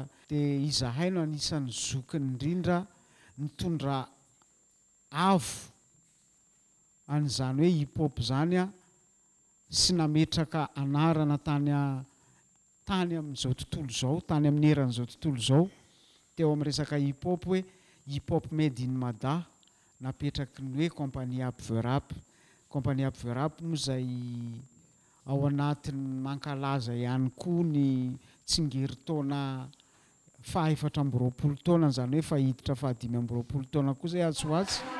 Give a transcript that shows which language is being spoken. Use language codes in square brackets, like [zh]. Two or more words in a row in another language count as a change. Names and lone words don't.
[mg] Dia izahay no anisan'ny zokiny indrindra nitondra avo an'izany hoe hip hop zany sy nametraka anarana tany amin'izao tontolo zao tany amin'ny eran'izao tontolo zao teo amin'ny resaka hip-hop hoe [en] hip-hop made in Mada [mg] napetraky ny hoe compagnie Abverap moa izay ao anatin'ny mankalaza ihany koa ny tsingerin-taona 420 taona zany hoe fahiditra 520 taona koa zay atsoatsy.